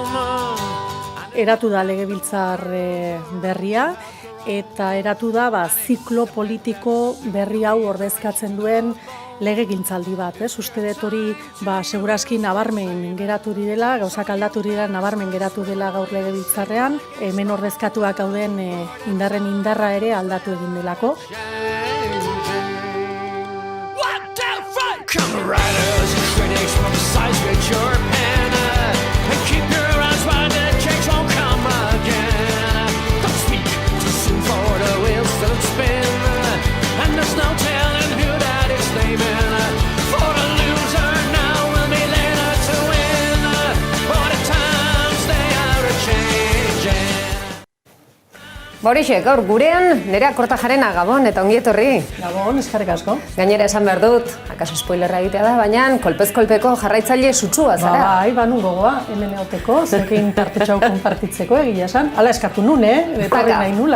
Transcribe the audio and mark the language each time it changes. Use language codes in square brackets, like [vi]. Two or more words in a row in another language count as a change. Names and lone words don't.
[eu] Eratu da legebiltzar berria eta eratu da ziklo politiko berri hau ordezkatzen duen legegintzaldi bat, ez? Uste dut hori segurazki nabarmen geratu direla, gauzak aldatu dira nabarmen geratu dela gaur legebiltzarrean, hemen ordezkatuak gauden indarren indarra ere aldatu egin delako. [en] Come riders and critics from the sides with your pen and keep your eyes wide, the change won't come again. Don't speak too soon for the wheels don't spin, and there's no telling who that is naming. For the loser now will be later to win, for the times they are a-changing. [eu] Horixe, gaur gurean Nerea Kortajarena, Gabon eta ongi etorri. Gabon, eskerrik asko. Gainera esan behar dut, akaso spoilerra egitea da, baina kolpez-kolpeko jarraitzaile sutsua zara. Bai, banu gogoa, hemen eoteko, zekin tartetxau konpartitzeko egia esan. Hala eskatu nun, betorri nahi nula.